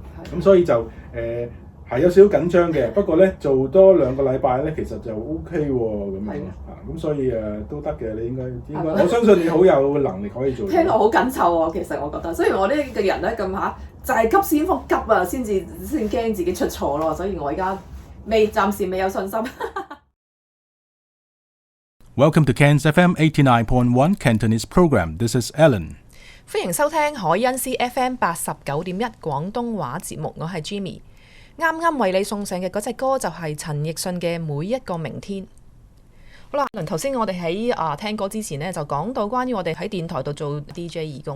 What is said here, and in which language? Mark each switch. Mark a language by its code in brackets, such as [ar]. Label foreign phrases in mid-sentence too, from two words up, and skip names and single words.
[yue] 咁所以就係有少少緊張嘅，不過咧做多2個禮拜咧，其實就 OK 喎咁樣咁所以都得嘅，你應該我相信你好有能力可以做。聽落好緊湊喎，其實我覺得，雖然我呢個人咧咁就係急先鋒急啊，先驚自己出錯咯，所以我而家暫時未有信心。 [en] Welcome to Cairns FM 89.1 Cantonese program. This is Alan. [yue] 歡迎收聽海恩斯 FM 89.1廣東話節目，我係 Jimmy。啱啱為你送上嘅嗰隻歌就係陳奕迅嘅《每一個明天》。好啦，頭先我哋喺聽歌之前呢，就講到關於我哋喺電台度做 DJ 義工。